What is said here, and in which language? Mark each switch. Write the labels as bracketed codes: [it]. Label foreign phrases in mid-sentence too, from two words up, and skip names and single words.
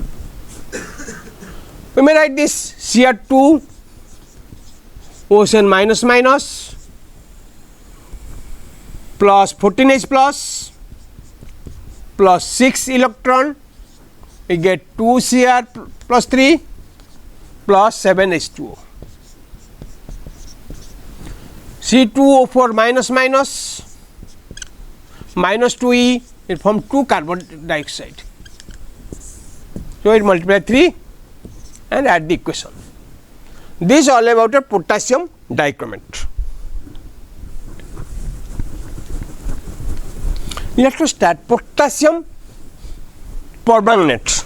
[en] We may write this Cr2 OCN minus plus 14H plus 6 electron, we get 2Cr plus 3 plus 7H2O. C2O4 minus 2E, it forms 2 carbon dioxide. So, it multiply 3 and add the equation. This is all about a potassium dichromate. Let us start potassium permanganate.